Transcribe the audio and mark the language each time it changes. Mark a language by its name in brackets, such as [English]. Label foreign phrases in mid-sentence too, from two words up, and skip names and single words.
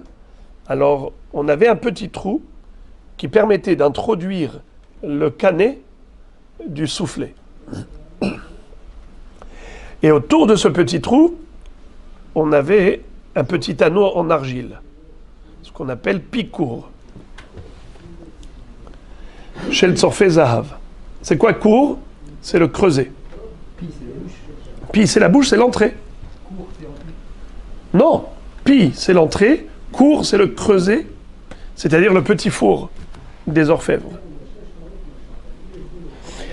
[French] Alors, on avait un petit trou qui permettait d'introduire le canet du soufflet. Et autour de ce petit trou, on avait un petit anneau en argile, ce qu'on appelle pikour. [Hebrew] של צורפי זהב. [French] C'est quoi kour? C'est le creuset. Pi, c'est la bouche, c'est l'entrée. Non, pi, c'est l'entrée. Kour, c'est le creuset, c'est-à-dire le petit four des orfèvres.